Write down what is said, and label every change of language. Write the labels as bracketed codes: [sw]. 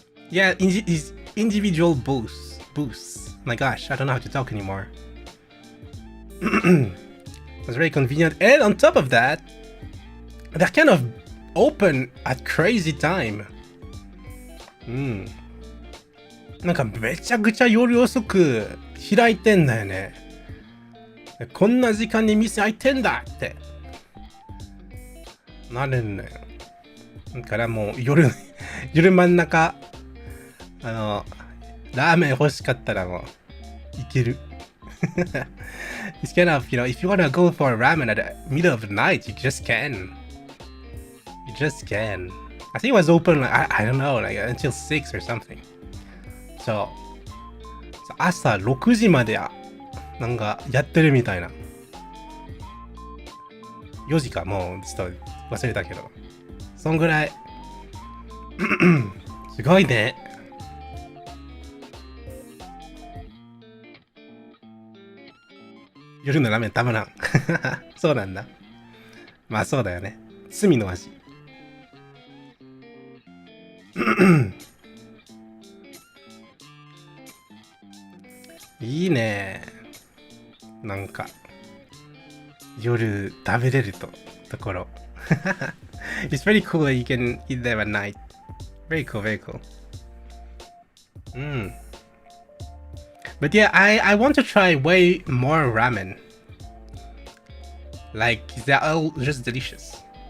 [en] Yeah, is individual boosts. My gosh, I don't know how to talk anymore. It's very convenient, and on top of that, they're kind of open at crazy time. [ja] なんかめちゃくちゃ夜遅く開いてんだよね。こんな時間に店開いてんだってなるんだよ。だからもう夜真ん中ラーメン欲しかったらもういける。 [en] It's kind of, you know, if you wanna go for a ramen at the middle of the night, you just can. You just can. I think it was open like, I don't know, like until 6 or something. [ja] So 朝6時までなんかやってるみたいな。 4時か、もうちょっと忘れたけど。そんぐらい。すごいね。夜のラーメンたまらん。そうなんだ。まあそうだよね。罪の味。いいね。なんか夜食べれるところ。 [en] It's very cool that you can eat them at night. Very cool, very cool. But yeah, I want to try way more ramen. Like they're all just delicious.